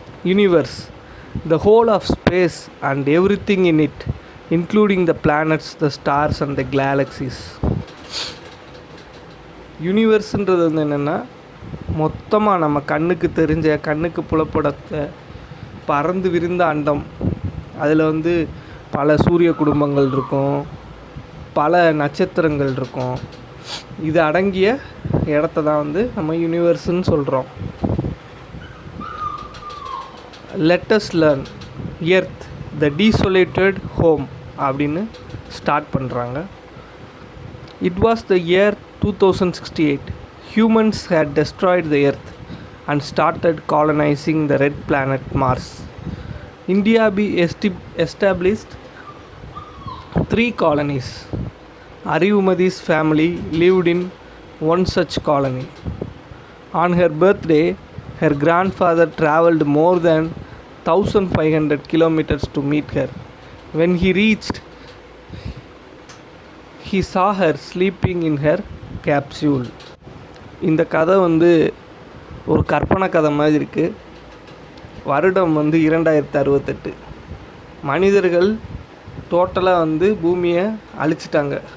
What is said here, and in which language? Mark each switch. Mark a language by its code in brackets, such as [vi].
[en] Universe, the whole of space and everything in it, including the planets, the stars and the galaxies. [ta] யூனிவர்ஸ்ன்றது என்னென்னா, மொத்தமாக நம்ம கண்ணுக்கு தெரிஞ்ச, கண்ணுக்கு புலப்படத்த பறந்து விரிந்த அண்டம். அதில் பல சூரிய குடும்பங்கள் இருக்கும், பல நட்சத்திரங்கள் இருக்கும். இது அடங்கிய இடத்த தான் நம்ம யூனிவர்ஸ்ன்னு சொல்கிறோம். [en] Let us learn Earth, the desolated home [ta] அப்படின்னு ஸ்டார்ட் பண்ணுறாங்க. [en] It was the year 2068. Humans had destroyed the Earth and started colonizing the red planet Mars. India established 3 colonies. Arivumadi's family lived in one such colony. On her birthday, her grandfather travelled more than 1500 kilometers to meet her. When he reached, he saw her sleeping in her capsule. [ta] இந்த கதை ஒரு கற்பனை கதை மாதிரி இருக்குது. வருடம் 2068. மனிதர்கள் டோட்டலாக பூமியை அழிச்சிட்டாங்க.